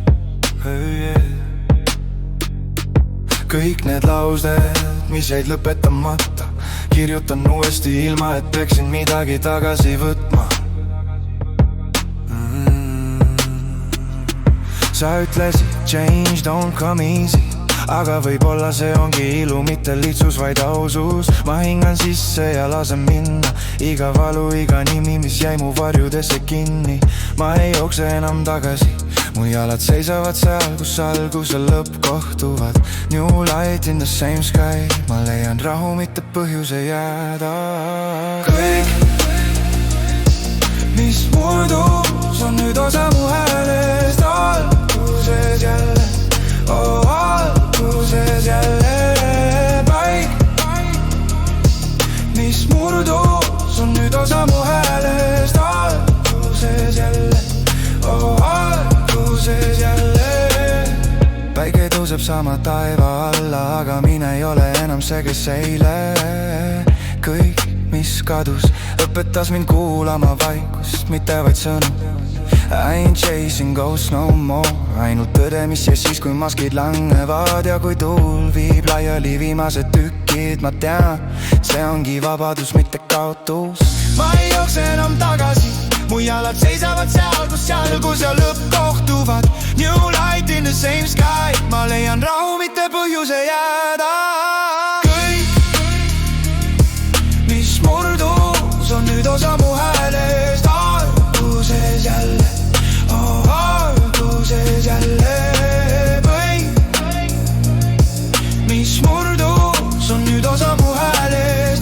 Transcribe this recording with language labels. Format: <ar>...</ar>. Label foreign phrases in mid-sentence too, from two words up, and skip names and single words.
<et>Kõik need laused, mis jäid lõpetamata, kirjutan uuesti ilma, et peaksin midagi tagasi võtma. Sa ütlesid,</et> <en>change don't come easy,</en> <et>aga võib-olla see ongi ilu, mitte lihtsus, vaid ausus. Ma hingan sisse ja lasen minna iga valu, iga nimi, mis jäi mu varjudesse kinni. Ma ei jookse enam tagasi, mu jalad seisavad seal, kus algus ja lõpp kohtuvad.</et> <en>New light in the same sky,</en> <et>ma leian rahu, mitte põhjuse jääda. Kõik, mis murdus, on nüüd osa mu häälest. Alguses jälle, alguses jälle paik, mis murdus, on nüüd osa mu häälest. Alguses jälle, alguses jälle. Päike tõuseb sama taeva alla, aga mine ei ole enam see, kes eile. Kõik, mis kadus, õpetas mind kuulama vaikust, mitte vaid sõnu.</et> <en>I ain't chasing ghosts no more,</en> <et>ainult tõde, mis jäi siis, kui maskid langevad. Ja kui tuul viib laiali viimased tükid, ma tean, see ongi vabadus, mitte kaotus. Ma ei jookse enam tagasi, mu jalad seisavad seal, kus algus ja lõpp kohtuvad.</et> <en>New light in the same sky,</en> <et>ma leian rahu, mitte põhjuse jääda. Kõik, mis murdus, on nüüd osa mu häälest. Alguses jälle, alguses jälle kõik, mis murdus, on nüüd osa mu häälest.</et>